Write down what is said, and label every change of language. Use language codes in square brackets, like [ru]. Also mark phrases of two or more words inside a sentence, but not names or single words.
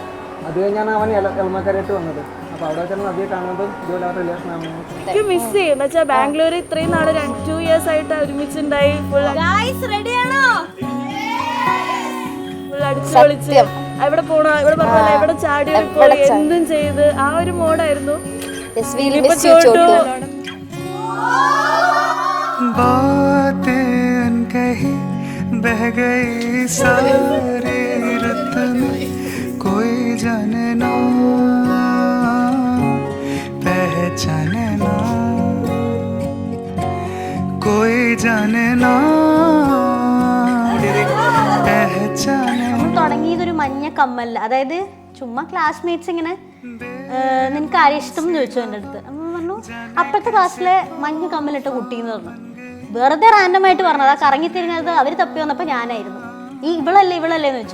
[ml] അത് കഴിഞ്ഞാണ് അവൻ എളമക്കരയായിട്ട് വന്നത്. അപ്പോൾ അവിടെ വെച്ചാണ് നദിയെ കാണുന്നതും ഇതുപോലെ ആ റിലേഷൻ ആവുന്നത്. എനിക്ക് മിസ് ചെയ്യും. എന്ന് വെച്ചാൽ ബാംഗ്ലൂർ ഇത്രയും നാളെ 2 years ആയിട്ട് ഒരുമിച്ചുണ്ടായി. ഫുൾ അടിച്ചു പൊളിച്ച് എവിടെ പോണോ, എവിടെ പറഞ്ഞാൽ എവിടെ ചാടി പോയി എന്തും ചെയ്ത് ആ ഒരു മോഡായിരുന്നു. [hi] बातें अनकही बह गई सारी रुत में, कोई जाने ना पहचाने ना, कोई जाने ना पहचाने. [ml] തുടങ്ങിയതൊരു മഞ്ഞ കമ്മൽ, അതായത് ചുമ്മാ ക്ലാസ്മേറ്റ്സ് ഇങ്ങനെ നിനക്ക് ആരും ഇഷ്ടം എന്ന് ചോദിച്ചു എൻ്റെ അടുത്ത്. പറഞ്ഞു അപ്പോഴത്തെ ക്ലാസ്സിലെ മഞ്ഞ കമ്മലിട്ട കുട്ടീന്ന് പറഞ്ഞു. വെറുതെ റാൻഡമായിട്ട് പറഞ്ഞത്. ആ കറങ്ങി തിരിഞ്ഞത് അവർ തപ്പി വന്നപ്പോൾ ഞാനായിരുന്നു. ഈ ഇവളല്ലേ എന്ന് ചോദിച്ചു.